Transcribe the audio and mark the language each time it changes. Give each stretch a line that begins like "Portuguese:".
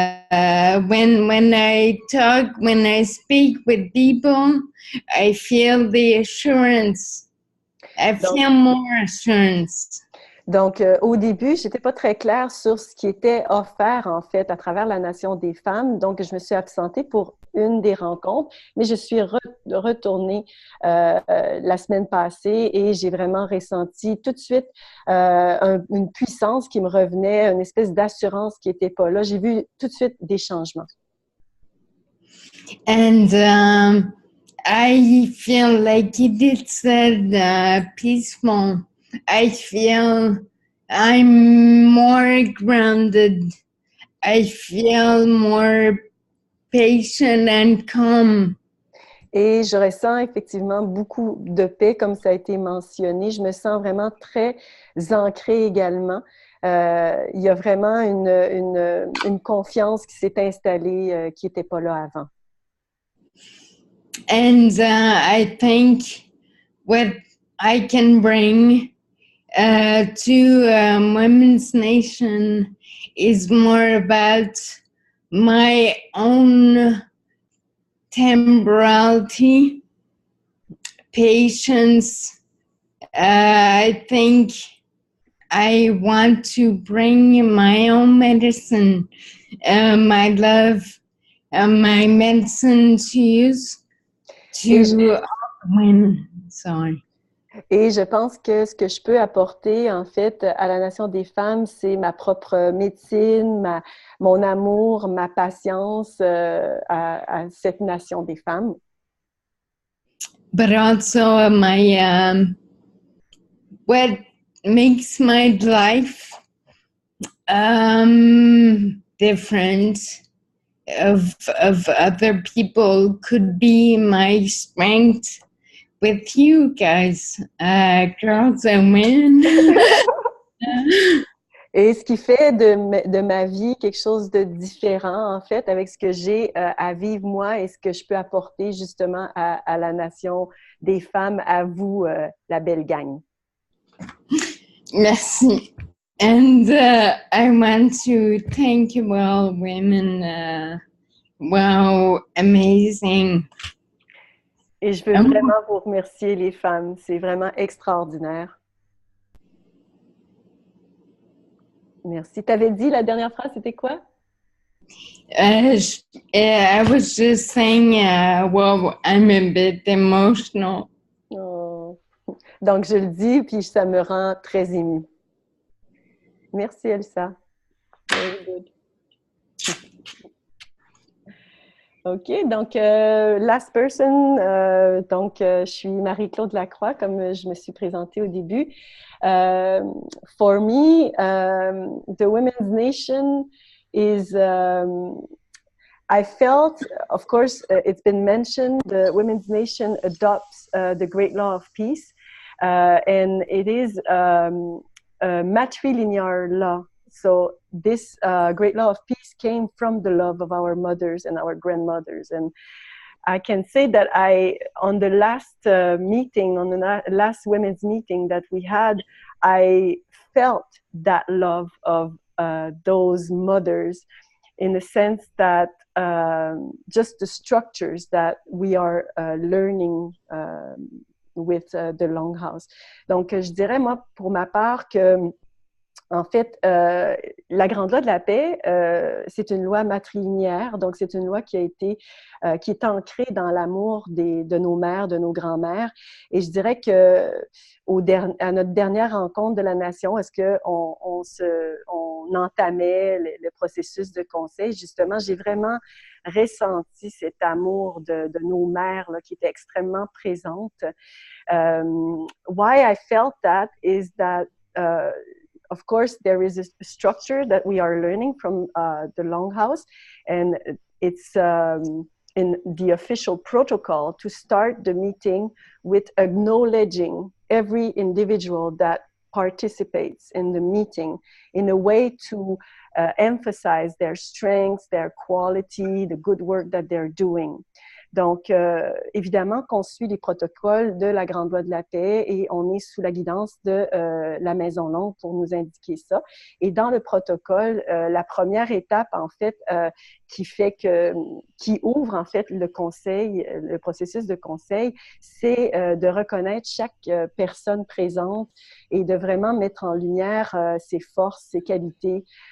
English: When I talk, when I speak with people, I feel the assurance. I feel more assurance.
French: Donc, au début, j'étais pas très claire sur ce qui était offert, en fait, à travers la Nation des femmes. Donc, je me suis absentée pour une des rencontres, mais je suis retournée la semaine passée et j'ai vraiment ressenti tout de suite une puissance qui me revenait, une espèce d'assurance qui n'était pas là. J'ai vu tout de suite des changements.
English: And I feel like Edith said, peaceful. I feel I'm more grounded. I feel more patient and calm.
French: Et je ressens effectivement beaucoup de paix, comme ça a été mentionné. Je me sens vraiment très ancrée également. Il y a vraiment une confiance qui s'est installée qui n'était pas là avant.
English: And I think what I can bring to Women's Nation is more about my own temporality, patience. I think I want to bring my own medicine, my love, my medicine to use to women. Sorry.
French: Et je pense que ce que je peux apporter, en fait, à la Nation des femmes, c'est ma propre médecine, mon amour, ma patience à cette Nation des femmes.
English: But also my what makes my life different of other people could be my strength with you guys, girls and women.
French: Et ce qui fait de ma vie quelque chose de différent, en fait, avec ce que j'ai à vivre moi et ce que je peux apporter justement à la nation des femmes, à vous, la belle gang. Merci.
English: And I want to thank you all women. Wow, amazing.
French: Et je veux vraiment vous remercier, les femmes. C'est vraiment extraordinaire. Merci. Tu avais dit la dernière phrase, c'était quoi?
English: I was just saying, well, I'm a bit emotional. Oh.
French: Donc, je le dis, puis ça me rend très émue. Merci, Elsa.
English: Very good.
French: OK, donc,
English: last person,
French: je suis Marie-Claude Lacroix, comme je me suis présentée au début.
English: For me, the Women's Nation is, I felt, of course, it's been mentioned, the Women's Nation adopts the Great Law of Peace, and it is a matrilinear law. So this Great Law of Peace came from the love of our mothers and our grandmothers. And I can say that on the last meeting, on the last women's meeting that we had, I felt that love of those mothers in the sense that just the structures that we are learning with the Longhouse.
French: Donc, je dirais, moi, pour ma part, que en fait, la Grande Loi de la paix, c'est une loi matrilinéaire, donc c'est une loi qui est ancrée dans l'amour de nos mères, de nos grands-mères. Et je dirais que à notre dernière rencontre de la nation, est-ce qu'on entamait le processus de conseil? Justement, j'ai vraiment ressenti cet amour de nos mères là, qui était extrêmement présente.
English: Why I felt that is that of course, there is a structure that we are learning from the Longhouse, and it's in the official protocol to start the meeting with acknowledging every individual that participates in the meeting in a way to emphasize their strengths, their quality, the good work that they're doing.
French: Donc, évidemment qu'on suit les protocoles de la Grande Loi de la paix et on est sous la guidance de la Maison Longue pour nous indiquer ça. Et dans le protocole, la première étape, en fait, qui ouvre, en fait, le conseil, le processus de conseil, c'est de reconnaître chaque personne présente et de vraiment mettre en lumière ses forces, ses qualités.